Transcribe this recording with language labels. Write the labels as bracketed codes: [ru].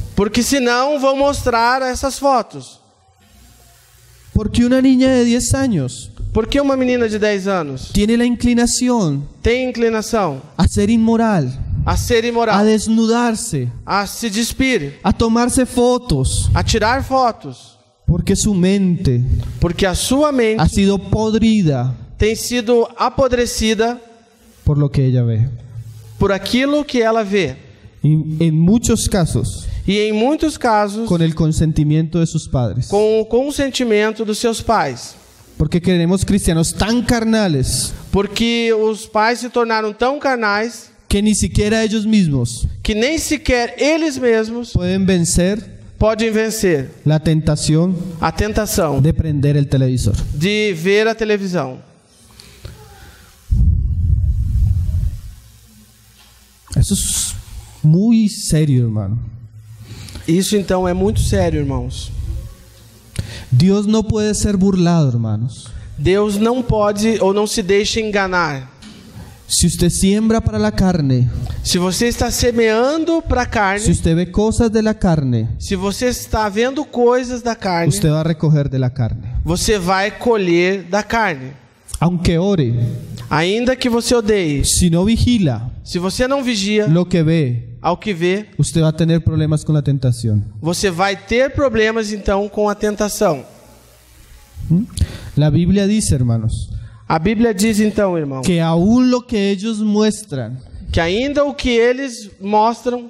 [pt] porque senão vão mostrar essas fotos. [es] Porque una niña de 10 años [pt] Por que uma menina de 10 anos [es] tiene la inclinación [pt] tem inclinação [es] a ser inmoral, [pt] a ser a imoral, [es] desnudarse, [pt] a se despir, [es] a tomarse fotos? [pt] a tirar fotos? [es] Porque su mente [pt] Porque a sua mente [es] ha sido podrida [pt] tem sido apodrecida [es] por lo que ella ve. [pt] por aquilo que ela vê. [es] Y en muchos casos, [pt] E em muitos casos, [es] con el consentimiento de sus padres. [pt] com o consentimento dos seus pais. [es] Porque queremos cristianos tan carnales [pt] Porque os pais se tornaram tão carnais [es] que ni siquiera ellos mismos [pt] que nem sequer eles mesmos [es] pueden vencer [pt] podem vencer [es] la tentación [pt] a tentação [es] de prender el televisor. [pt] de ver a televisão. [es] Eso es muy serio, hermano. [pt] Isso então é muito sério, irmãos. [es] Dios no puede ser burlado, hermanos. [pt] Deus não pode ou não se deixa enganar. [es] Si usted siembra para la carne, [pt] Se você está semeando para a [es] si [pt] carne, [es] usted ve cosas de la carne, [pt] se você está vendo coisas da carne, [es] usted va a recoger de la carne. [pt] você vai colher da carne. [es] Aunque ore, [pt] Ainda que você odeie, [es] si no vigila [pt] se você não vigia [es] lo que ve, [pt] ao que vê, [es] usted va a tener problemas con la tentación. [pt] você vai ter problemas então com a tentação. [es] La Biblia dice, hermanos, [pt] A Bíblia diz então, irmão, [es] que aún lo que ellos muestran [pt] que ainda o que eles mostram